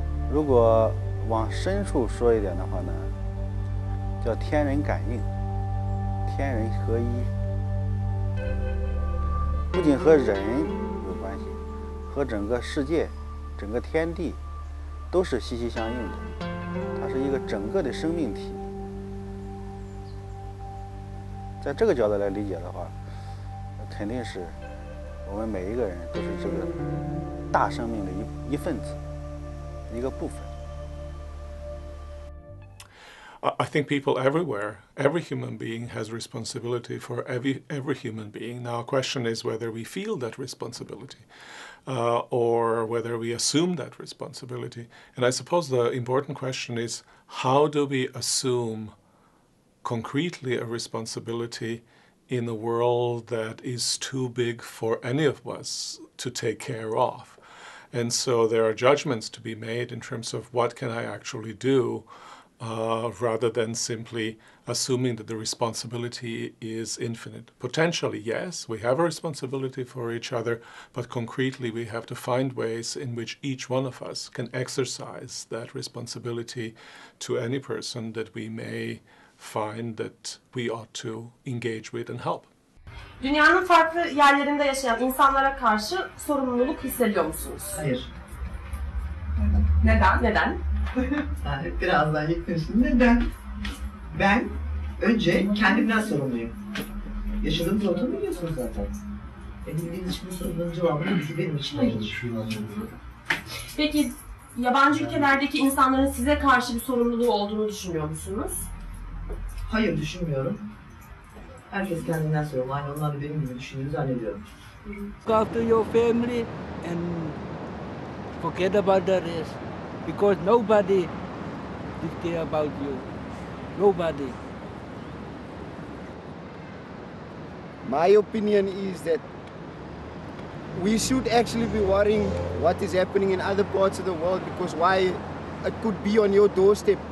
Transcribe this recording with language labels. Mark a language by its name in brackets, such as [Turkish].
[Chinese] 如果往深处说一点的话呢，叫天人感应，天人合一，不仅和人有关系，和整个世界、整个天地都是息息相应的，它是一个整个的生命体。在这个角度来理解的话，肯定是我们每一个人都是这个大生命的一份子，一个部分。 [English] I think people everywhere, every human being has responsibility for every human being. Now, a question is whether we feel that responsibility or whether we assume that responsibility. And I suppose the important question is, how do we assume concretely a responsibility in a world that is too big for any of us to take care of? And so there are judgments to be made in terms of what can I actually do, rather than simply assuming that the responsibility is infinite. Potentially, yes, we have a responsibility for each other, but concretely we have to find ways in which each one of us can exercise that responsibility to any person that we may find that we ought to engage with and help. [Turkish] Dünyanın farklı yerlerinde yaşayan insanlara karşı sorumluluk hissediyor musunuz? Hayır. Neden? Neden? Biraz daha yaklaşın. Neden? Ben önce kendimden sorumluyum. Yaşadığımız ortamı biliyorsunuz zaten. Bildiğiniz için bu sorunun cevabını bizi benim için hayır. Peki yabancı ülkelerdeki insanların size karşı bir sorumluluğu olduğunu düşünüyor musunuz? Hayır, düşünmüyorum. Herkes kendinden sorumlu. Aynı onlar da benim gibi düşündüğünü zannediyorum. [English] Look after your family and forget about the rest. Because nobody will care about you. Nobody. My opinion is that we should actually be worrying what is happening in other parts of the world, because why it could be on your doorstep.